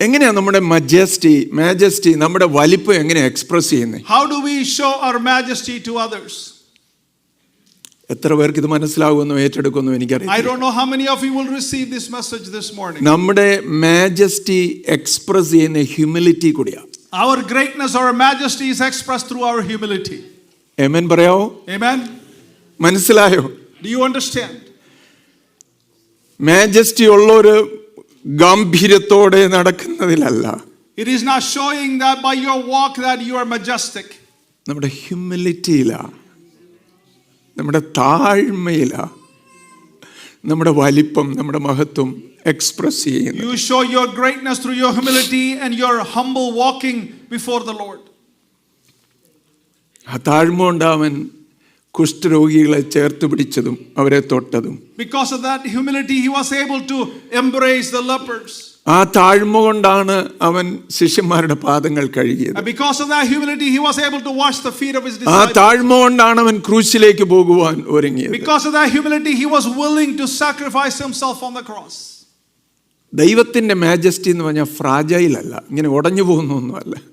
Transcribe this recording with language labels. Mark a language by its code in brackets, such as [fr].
[ml] എങ്ങനെയാ നമ്മുടെ മാജസ്റ്റി നമ്മുടെ വലിപ്പം എങ്ങനെ എക്സ്പ്രസ് ചെയ്യുന്നത്? [en] How do we show our majesty to others? [ml] എത്ര പേർക്ക് ഇത് മനസ്സിലാകുമെന്നോ ഏറ്റെടുക്കുമെന്നോ [en] I [ml] എനിക്കറിയാം. [en] don't know how many of you will receive this message this morning. [ml] നമ്മുടെ മാജസ്റ്റി എക്സ്പ്രസ് ചെയ്യുന്ന ഹ്യൂമിലിറ്റി കൂടിയാ. [en] Our greatness, our majesty is expressed through our humility. [ml] ആമേൻ പറയാവോ? [en] Amen. [ml] മനസ്സിലായോ? [en] Do you understand? [ml] Majesty ഉള്ളൊരു ഗാംഭീര്യത്തോടെ നടക്കുന്നതിലല്ല. [en] It is not showing that by your walk that you are majestic. [ml] നമ്മുടെ ഹ്യൂമിലിറ്റിയിലാ, നമ്മുടെ താഴ്മയിലാ നമ്മുടെ വലിപ്പം, നമ്മുടെ മഹത്വം എക്സ്പ്രസ് ചെയ്യുന്നു. [en] You show your greatness through your humility and your humble walking before the Lord. [ml] ആ താഴ്മ കൊണ്ട് അവൻ കുഷ്ഠരോഗികളെ ചേർത്ത് പിടിച്ചതും അവരെ തൊട്ടതും. [en] Because of that humility, he was able to embrace the lepers. [ml] ആ താഴ്മ കൊണ്ടാണ് അവൻ ശിഷ്യന്മാരുടെ പാദങ്ങൾ കഴുകിയത്. [en] And because of that humility, he was able to wash the feet of his [ml] ആ [en] disciples. [ml] താഴ്മ കൊണ്ടാണ് അവൻ ക്രൂശിലേക്ക് പോകുവാൻ ഒരുങ്ങിയത്. [en] Because of that humility, he was willing to sacrifice himself on the cross. [ml] ദൈവത്തിന്റെ മാജസ്റ്റി എന്ന് പറഞ്ഞാൽ ഫ്രാജൈൽ അല്ല, ഇങ്ങനെ ഉടഞ്ഞു പോകുന്നൊന്നുമല്ല.